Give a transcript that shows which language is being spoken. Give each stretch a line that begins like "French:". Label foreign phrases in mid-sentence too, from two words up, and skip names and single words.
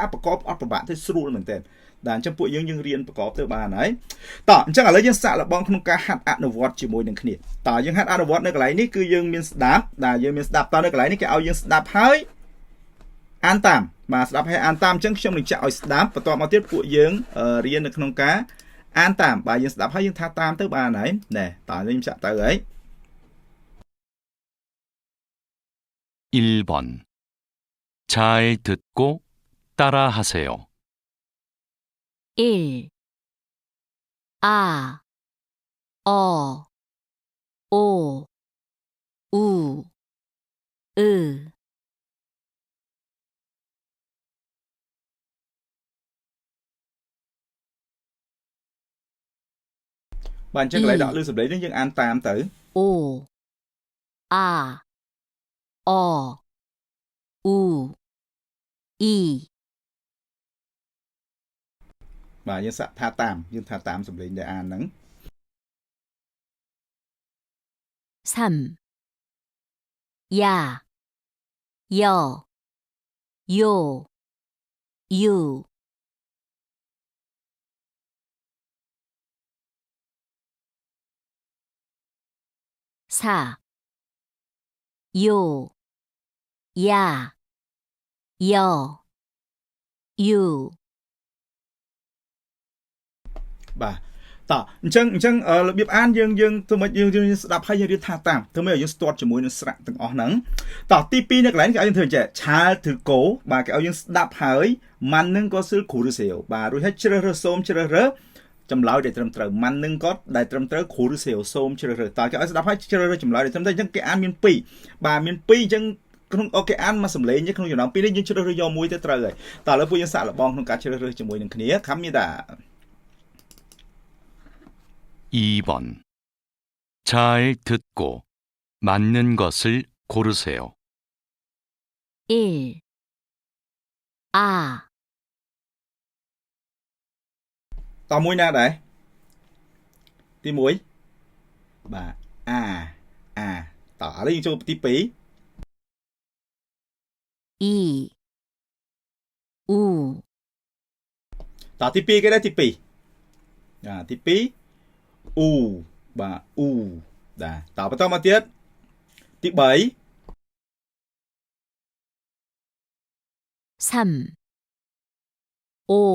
Khmer: ប្រកបអត់ពិបាកទេស្រួលមែនទែនបាទអញ្ចឹងពួកយើងរៀនប្រកបទៅបានហើយតោះអញ្ចឹងឥឡូវយើងសាកល្បងក្នុងការហាត់អនុវត្តជាមួយនឹងគ្នាតើយើងហាត់អនុវត្តនៅកន្លែងនេះគឺយើងមានស្ដាប់យើងមានស្ដាប់តើនៅកន្លែងនេះគេឲ្យយើងស្ដាប់ហើយអានតាមបាទស្ដាប់ហើយអានតាមអញ្ចឹងខ្ញុំនឹងចាក់ឲ្យស្ដាប់បន្ទាប់មកទៀតពួកយើងរៀននៅក្នុងការអានតាមបាទយើងស្ដាប់ហើយយើងថាតាមទៅបានហើយណែតើខ្ញុំចាក់ទៅហើយ
Korean: 1번 잘 듣고 따라하세요. 1 아 어 오 우 으
Khmer: បាទអញ្ចឹងកន្លែងដាក់លើសម្លេងនេះយើងអានតាមទៅ
Korean: 오 아 어 우 이
Khmer: បាទយើងសាក់ថាតាមយើងថាតាមសម្លេងដែលអានហ្នឹង
Korean: 3 야 여 요 유 4 요 야 여 유
Khmer: បាទតោះអញ្ចឹងរបៀបអានយើងធ្វើម៉េចយើងស្ដាប់ហើយយើងរៀនថាតាមធ្វើម៉េចឲ្យយើងស្ទាត់ជាមួយនឹងស្រៈទាំងអស់ហ្នឹងតោះទី2នៅកន្លែងគេឲ្យយើង ធ្វើចេះឆាលឬកោបាទគេឲ្យយើងស្ដាប់ហើយម៉ាន់នឹងក៏សិលគ្រូឬសេវបាទរួចហើយជ្រើសរើសសូមជ្រើសរើសចម្លើយដែលត្រឹមត្រូវម៉ាន់នឹងក៏ដែលត្រឹមត្រូវគ្រូឬសេវសូមជ្រើសរើសតើគេឲ្យស្ដាប់ហើយជ្រើសរើសចម្លើយដែលត្រឹមត្រូវអញ្ចឹងគេអានមាន2បាទមាន2អញ្ចឹងក្នុងគេអានមកសម្លេងក្នុងចំណោម2នេះយើងជ្រើសរើសយកមួយទៅត្រូវហើយតើឥឡូវពួកយើងសាកល្បងក្នុងការជ្រើសរើសជាមួយនឹងគ្នាខំមានតា
Korean: 2번 잘 듣고 맞는 것을 고르세요. 1 아
Khmer: តមួយណាដែរទី1បាទតឥឡូវយើងចូលទី2
Korean: 이, 우,
Khmer: តទី2គេដែរទី2ទី2អ៊ូបាទអ៊ូដែរតបន្តមកទៀតទី3
Korean: 3, 5,